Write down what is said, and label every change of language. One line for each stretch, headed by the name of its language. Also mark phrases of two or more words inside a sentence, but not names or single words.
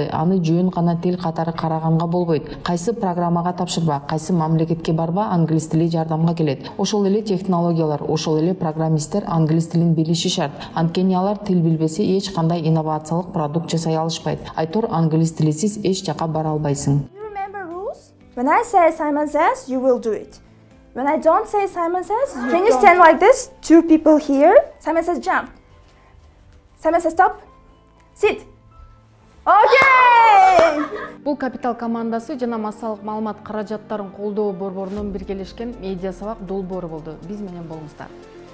Kyrgyz: Аны жөн гана тил катары караганга болбойт. Кайсы программага тапшырба, кайсы мамлекетке барба, англис тили жардамга келет. Ошол эле технологиялар, ошол эле программисттер англис тилин билиши шарт. Анткени алар тил билбесе эч кандай инновациялык продукт жасай алышпайт. Айтор англис тилисиз эч жака бара албайсың.
English: You remember rules? When I say Simon says, you will do it. When I don't say Simon says, can you stand like this? Two people here. Simon says jump. Simon says stop. Sit. Okay!
Kyrgyz: Бул Капитал командасы жана массалык маалымат каражаттарын колдоо борборунун биргелешкен медиа сабак долбоору болду. Биз менен болуңуздар.